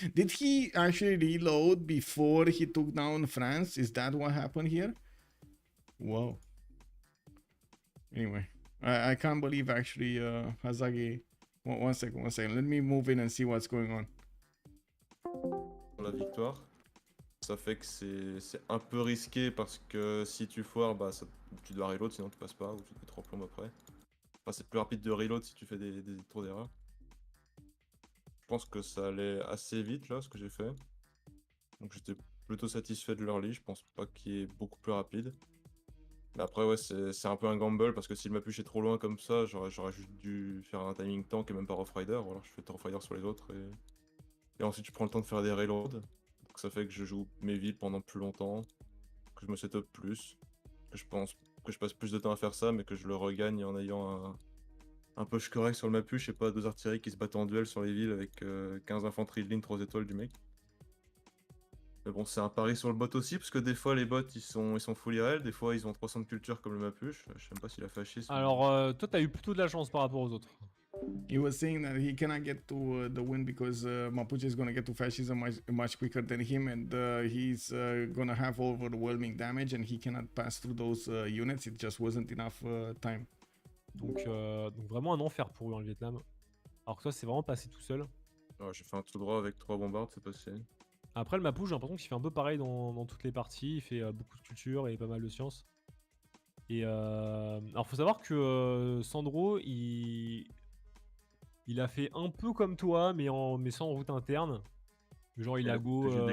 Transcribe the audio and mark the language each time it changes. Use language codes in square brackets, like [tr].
[en] Did he actually reload before he took down France? Is that what happened here? Whoa. Anyway, I can't believe actually Hazagi. One second. Let me move in and see what's going on. [fr] La victoire. Ça fait que c'est un peu risqué parce que si tu foires, bah, tu dois reload sinon tu passes pas ou tu te mets 3 plombes après. Enfin, c'est plus rapide de reload si tu fais des tours d'erreur. Je pense que ça allait assez vite là ce que j'ai fait. Donc j'étais plutôt satisfait de leur lit, je pense pas qu'il est beaucoup plus rapide. Mais après ouais c'est un peu un gamble parce que si le mapuche est trop loin comme ça, j'aurais juste dû faire un timing tank et même pas Rough Rider, ou alors je fais Rough Rider sur les autres et ensuite je prends le temps de faire des reloads. Donc ça fait que je joue mes villes pendant plus longtemps, que je me setup plus, que je pense que je passe plus de temps à faire ça, mais que je le regagne en ayant un push correct sur le mapuche et pas 2 artilleries qui se battent en duel sur les villes avec 15 infanteries de ligne 3 étoiles du mec. Mais bon, c'est un pari sur le bot aussi, parce que des fois les bots ils sont full IRL, des fois ils ont 300 de culture comme le mapuche. Je sais même pas s'il a fascisme. Alors, toi, t'as eu plutôt de la chance par rapport aux autres. [en] He was saying that he cannot get to the win because Mapuche is going to get to fascism much quicker than him, and he's going to have overwhelming damage, and he cannot pass through those units. It just wasn't enough time. [fr] Donc vraiment un enfer pour eux, hein, le Vietnam. Alors que toi, c'est vraiment passé tout seul. Ouais, j'ai fait un tout droit avec 3 bombardes, c'est passé. Après, le Mapuche, j'ai l'impression qu'il fait un peu pareil dans toutes les parties. Il fait beaucoup de culture et pas mal de sciences. Et alors, faut savoir que Sandro, il a fait un peu comme toi, mais sans route interne. Genre, il a go.